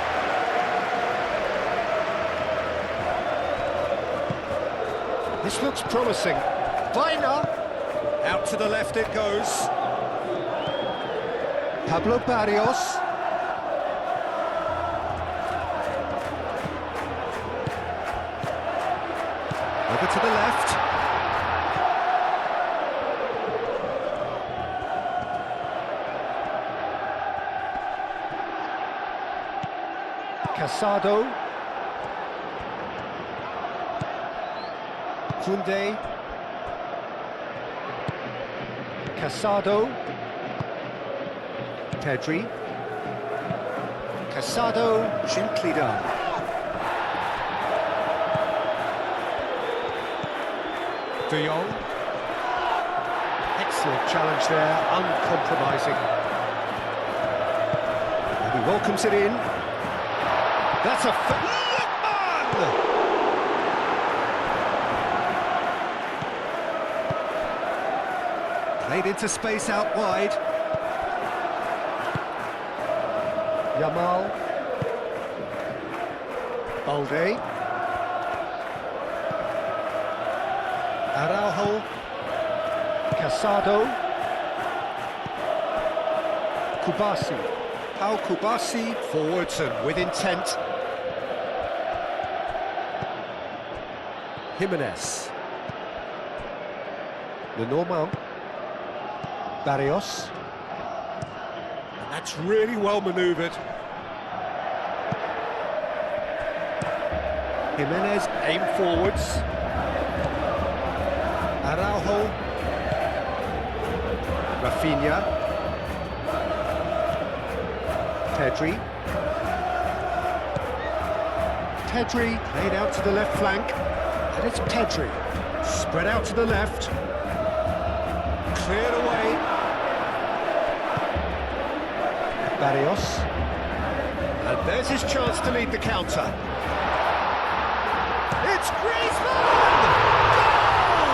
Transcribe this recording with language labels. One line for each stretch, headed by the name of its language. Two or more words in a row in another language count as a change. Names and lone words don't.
English: This looks promising. Vaina! Out to the left it goes. Pablo Barrios. Over to the left. Casado. Koundé. Casado. Pedri. Casado, gently done. De Jong. Excellent challenge there, uncompromising. And he welcomes it in. That's a... Lookman! Played into space out wide. Yamal. Balde. Araujo. Casado. Kubasi. Pau Kubasi forwards and with intent. Jimenez. Lenormand. Barrios. And that's really well manoeuvred. Jimenez aim forwards. Araujo. Rafinha. Pedri. Pedri played out to the left flank. And it's Pedri. Spread out to the left. Cleared away. Barrios. And there's his chance to lead the counter. It's Griezmann! Goal!